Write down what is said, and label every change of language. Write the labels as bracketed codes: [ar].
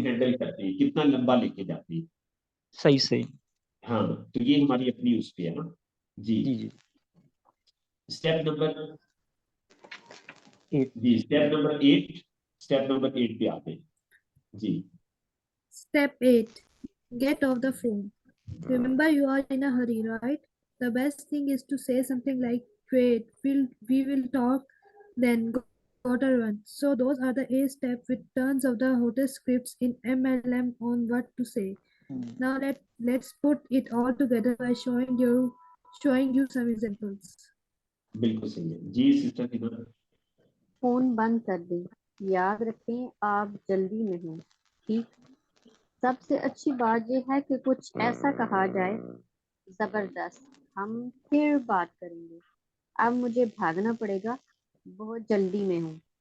[hi] Handle करते हैं, कितना लंबा लेके जाते हैं। सही सही। हाँ, तो ये हमारी अपनी उस पे है ना जी। जी जी स्टेप नंबर 8। जी, स्टेप नंबर 8 पे आते हैं जी। [en] Step 8. Get off the phone. Remember, you are in a hurry, right? The best thing is to say something like, "Wait, we will talk, then gotta run." So, those are the 8 steps with tons of the hottest scripts in MLM on what to say. Now, let's put it all together by showing you some examples. [hi] बिल्कुल सही है जी sister Hina. Phone बंद कर दें, याद रखें आप जल्दी में हैं, ठीक। सबसे अच्छी बात यह है कि कुछ ऐसा कहा जाए, जबरदस्त, हम फिर बात करेंगे, अब मुझे भागना पड़ेगा, बहुत जल्दी में हूँ।